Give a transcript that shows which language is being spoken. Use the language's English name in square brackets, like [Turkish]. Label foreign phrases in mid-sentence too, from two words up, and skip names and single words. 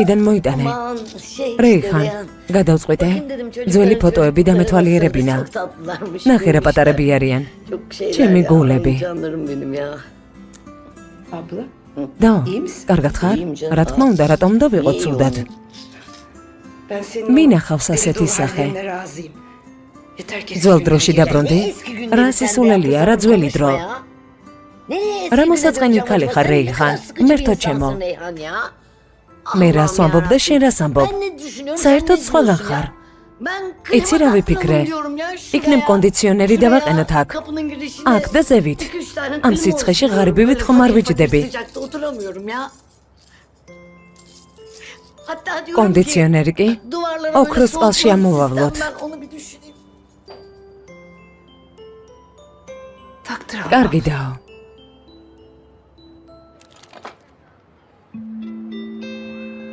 [Georgian] საიდან მოიტანე? [Turkish] Aman şey [Georgian] რეიხან, [Turkish] işte ya. [Georgian] გადავწყვიტე. [Turkish] Bakayım dedim, çocukların [Georgian] ძველი ფოტოები და [Turkish] çocukları [Georgian] მეთვალიერებინა. [Turkish] çok tatlılarmış, [Georgian] ნახე რა [Turkish] büyümüşler. [Georgian] პატარები არიან. [Turkish] Çok şeyler [Georgian] ჩემი [Turkish] ya, [Georgian] გულები. [Turkish] ay canlarım benim ya. Abla. [Georgian] და, [Turkish] İyi misin? [Georgian] კარგად ხარ? [Turkish] İyiyim canım. [Georgian] რა თქმა უნდა, რატომ და ვიყო [Turkish] İyi [Georgian] ცუდად? [Turkish] oğlum. Ben senin [Georgian] მინახავს [Turkish] o [Georgian] ასეთი [Turkish] deli [Georgian] სახე. [Turkish] hallerine razıyım. Yeter ki eski [Georgian] ძველ [Turkish] günlere [Georgian] დროში [Turkish] geri [Georgian] დაბრუნდი. [Turkish] dön. Eski günleri [Georgian] რა [Turkish] sen de [Georgian] სისულელია, რა [Turkish] yapıyorsun, [Georgian] ძველი [Turkish] konuşma [Georgian] დრო. [Turkish] ya. Nereye eski [Georgian] რამოსაწყენი [Turkish] günleri [Georgian] ქალი [Turkish] döneceğim [Georgian] ხარ, [Turkish] acaba? Sen ne [Georgian] რეიხან? [Turkish] kadar sıkıcı [Georgian] მე [Turkish] bir [Georgian] რთო [Turkish] insansın, [Georgian] ჩემო. [Turkish] Reyhan ya. [Georgian] მე რას [Turkish] Allah'ım [Georgian] ვამბობ და [Turkish] yarabbim. [Georgian] შენ რას ამბობ? [Turkish] Ben ne düşünüyorum, [Georgian] საერთოდ [Turkish] sen ne [Georgian] სხვაგან [Turkish] diyorsun [Georgian] ხარ. [Turkish] ya? Ben [Georgian] იცი რა [Turkish] klima [Georgian] ვიფიქრე? [Turkish] taktıralım diyorum ya şuraya. [Georgian] იქნებ კონდიციონერი [Turkish] Şuraya, [Georgian] დავაყენოთ აქ. [Turkish] kapının girişine [Georgian] აქ და ზევით. [Turkish] 2-3 tane [Georgian] ამ [Turkish] klima [Georgian] სიცხეში [Turkish] olsun. [Georgian] ღარიბივით [Turkish] Böyle [Georgian] ხომ არ [Turkish] fakir fakir [Georgian] ვიჯდები? [Turkish] sıcakta oturamıyorum ya. Hatta diyorum [Georgian] კონდიციონერი კი? [Turkish] ki duvarlara [Georgian] ოქროს [Turkish] böyle [Georgian] წყალში [Turkish] soğutma [Georgian] ამოვავლოთ. [Turkish] sistem, ben onu bir düşüneyim. Taktıralım. [Georgian] კარგი დაო.